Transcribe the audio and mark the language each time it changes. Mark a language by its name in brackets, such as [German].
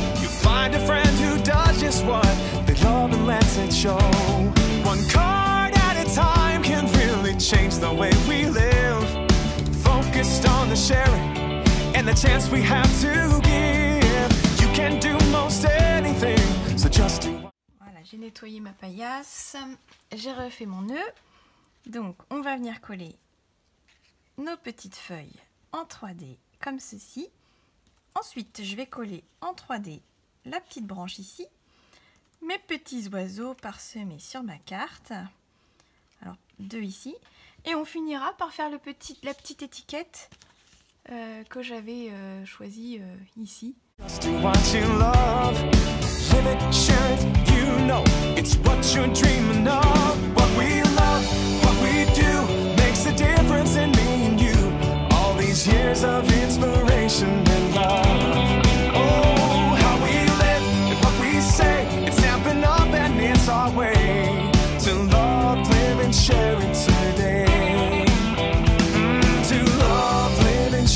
[English] You find a friend who does just what they love and lets it show. One card at a time can really change the way we live. Focused on the sharing and the chance we have to give. You can do most anything, so just do. [French] Voilà, j'ai nettoyé ma paillasse, j'ai refait mon nœud. Donc on va venir coller nos petites feuilles en 3D comme ceci. Ensuite je vais coller en 3D la petite branche ici, mes petits oiseaux parsemés sur ma carte, alors deux ici, et on finira par faire la petite étiquette que j'avais choisie ici. [English] Just do what you love, live it, share it, you know it's what you're dreaming of. What we love, what we do, makes a difference in me and you. All these years of inspiration and love. Oh, how we live and what we say, it's stamping up and it's our way to love, live and share it today. To love, live